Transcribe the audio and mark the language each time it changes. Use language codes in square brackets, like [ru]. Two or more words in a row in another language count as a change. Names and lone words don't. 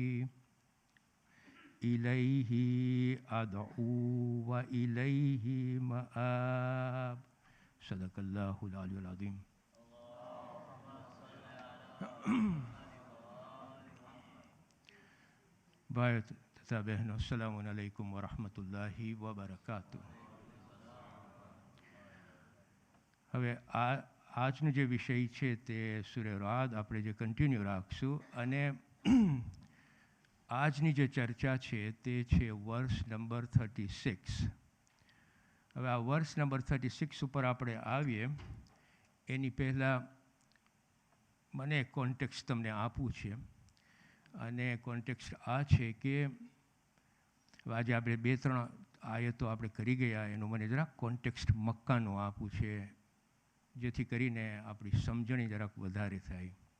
[ar] إليه أدعو وإليه مآب صدق الله العلي العظيم [hi] भाई तथा बहनों [ar] السلام عليكم ورحمة الله وبركاته [gu] હવે આજનો જે વિષય છે તે સૂર્ય રાદ આપણે જે કન્ટિન્યુ રાખશું અને આજની જે ચર્ચા છે તે છે વર્ષ નંબર 36. હવે આ વર્ષ નંબર 36 ઉપર આપણે આવીએ એની પહેલાં મને એક કોન્ટેક્સ્ટ તમને આપવું છે અને કોન્ટેક્સ્ટ આ છે કે આજે આપણે 2-3 આયતો આપણે કરી ગયા એનું મને જરાક કોન્ટેક્સ્ટ મક્કાનું આપવું છે જેથી કરીને આપણી સમજણી જરાક વધારે થાય.